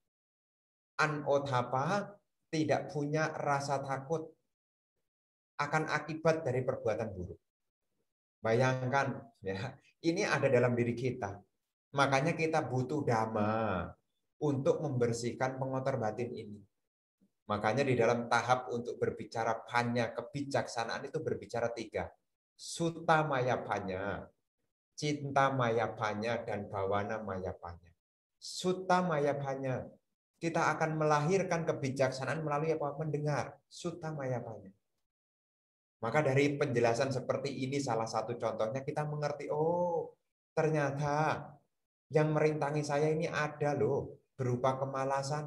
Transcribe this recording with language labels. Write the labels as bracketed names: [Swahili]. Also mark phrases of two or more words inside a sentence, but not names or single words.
[Indonesian] Anodhapa, tidak punya rasa takut akan akibat dari perbuatan buruk. Bayangkan, ya, ini ada dalam diri kita. Makanya kita butuh dhamma untuk membersihkan pengotor batin ini. Makanya di dalam tahap untuk berbicara panya, kebijaksanaan itu berbicara 3. [Pali] Sutta maya panya, cinta maya panya, dan bawana maya panya. Sutta maya panya, [Indonesian] kita akan melahirkan kebijaksanaan melalui apa? Mendengar. [Pali] Sutta maya panya. [Indonesian] Maka dari penjelasan seperti ini salah satu contohnya kita mengerti, oh ternyata yang merintangi saya ini ada loh, berupa kemalasan.